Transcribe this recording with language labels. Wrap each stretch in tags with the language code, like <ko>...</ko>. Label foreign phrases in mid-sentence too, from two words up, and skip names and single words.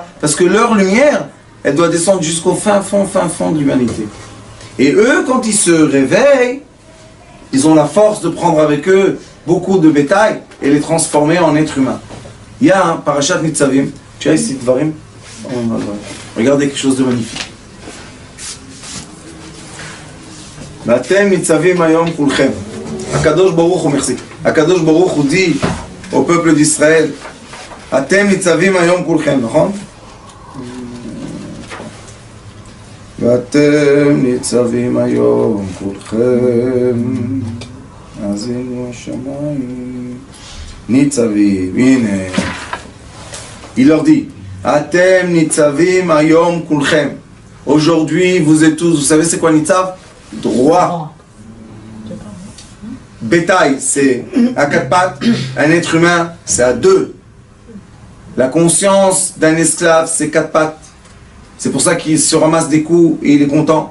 <fr>Parce que leur lumière, elle doit descendre jusqu'au fin fond de l'humanité. Et eux, quand ils se réveillent, ils ont la force de prendre avec eux beaucoup de bétail et les transformer en êtres humains. Il y a un Parashat Nitzavim, tu as ici Dvarim? Regardez quelque chose de magnifique.</fr> <he>ואתם ניצבים היום כולכם.</he> <fr>Akadosh Baruch Hu, merci. Akadosh Baruch Hu dit au peuple d'Israël,</fr> <he>אתם ניצבים היום כולכם, נכון? ואתם ניצבים היום כולכם, האזינו השמיים, ניצבים, הנה.</he> <fr>Il leur dit,</fr> <he>Atem ניצבים היום כולכם.</he> <fr>Aujourd'hui, vous êtes tous, vous savez c'est quoi Nitzav? Droit. Bétail, c'est à 4 pattes. Un être humain, c'est à 2. La conscience d'un esclave, c'est 4 pattes. C'est pour ça qu'il se ramasse des coups et il est content.</fr>